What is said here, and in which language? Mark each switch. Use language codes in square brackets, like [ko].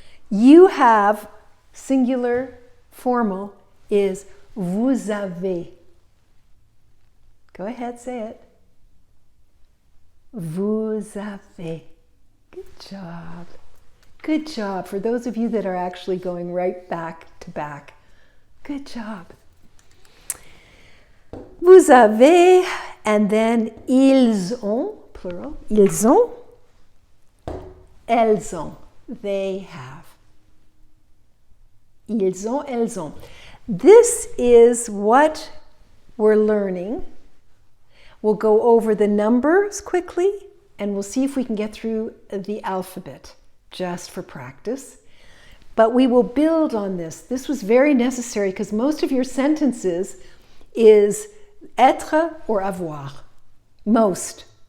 [en] You have, singular, formal, is [fr] vous avez. [en] Go ahead, say it. [fr] Vous avez. [en] Good job. Good job. For those of you that are actually going right back to back. Good job. [fr] Vous avez, [en] and then [fr] ils ont, [en] plural, [fr] ils ont, elles ont, [en] they have. [fr] Ils ont, elles ont. [en] This is what we're learning. We'll go over the numbers quickly, and we'll see if we can get through the alphabet, just for practice. But we will build on this. This was very necessary because most of your sentences is être or avoir, most.